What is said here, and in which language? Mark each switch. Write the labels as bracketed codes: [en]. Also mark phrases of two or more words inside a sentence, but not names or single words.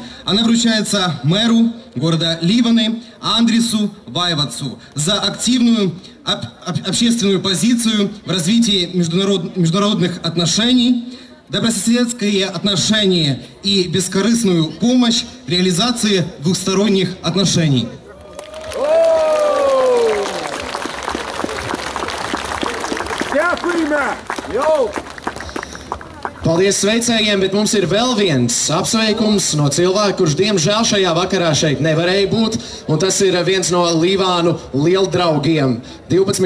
[ru] Она вручается мэру города Ливаны Андрису Вайвацу за активную общественную позицию в развитии международных отношений, добрососедские отношения и бескорыстную помощь в реализации двухсторонних отношений. [lv] Paldies sveicējiem, bet mums ir vēl viens apsveikums no cilvēka, kurš diemžēl šajā vakarā šeit nevarēja būt, un tas ir viens no Līvānu lieldraugiem, 12.